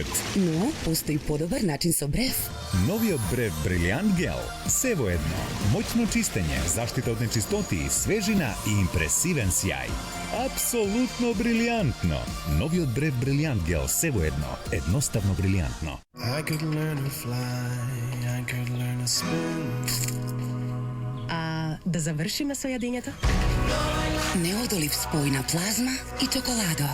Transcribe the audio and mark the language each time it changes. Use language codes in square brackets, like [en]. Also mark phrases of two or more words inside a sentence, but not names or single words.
[mk] Но, постои подобар начин со брев. Новиот брев Брилијант гел. Се во едно. Моćно чистење, заштита од нечистоти, свежина и импресивен сјај. Апсолутно брилијантно. Новиот брев Брилијант гел. Се во едно. Едноставно брилијантно. [en] I could learn to fly, I could learn to spin. [mk] А да завршиме со јадењето? Неодолив спој на плазма и чоколадо.